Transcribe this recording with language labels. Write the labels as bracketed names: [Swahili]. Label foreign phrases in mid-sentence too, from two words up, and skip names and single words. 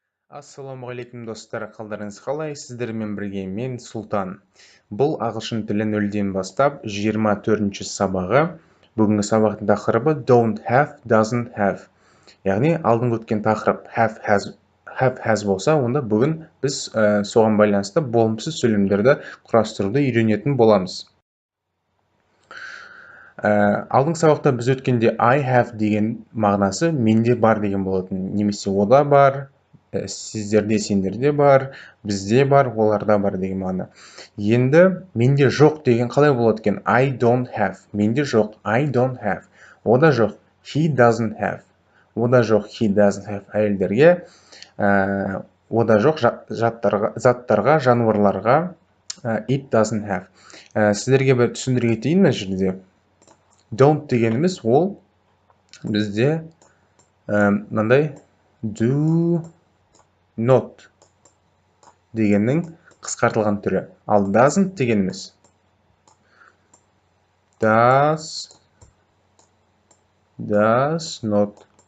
[Kazakh] Ассалаумағалейкум достар, қалдарыңыз қалай? Сіздермен бірге мен Сұлтан. Бұл ағылшын тілі 0-ден бастап 24-ші сабағы. Бүгінгі сабақтың тақырыбы [English] don't have, doesn't have. [Kazakh] Яғни алдыңғы өткен тақырып [English] have has [Kazakh] болса, онда бүгін біз соған байланысты болымсыз сөйлемдерді құрастыруды үйренетін боламыз. Алдыңғы сабақта біз өткенде [English] I have [Kazakh] деген мағынасы менде бар деген болатын. Немесе ода бар, сіздерде, сендерде бар, бізде бар, оларда бар деген мағына. Енді менде жоқ деген қалай болады екен? [English] I don't have. [Kazakh] Менде жоқ. [English] I don't have. [Kazakh] Ода жоқ. [English] He doesn't have. [Kazakh] Ода жоқ. [English] He doesn't have. [Kazakh] Әйелдерге, ода жоқ заттарға, жануарларға [English] it doesn't have. [Kazakh] Сіздерге бір түсіндіре кетейін мына жерде. Don't дегеніміз ол бізде мынандай [English] do not [Kazakh] дегеннің қысқартылған түрі. Ал doesn't дегеніміз [English] does not.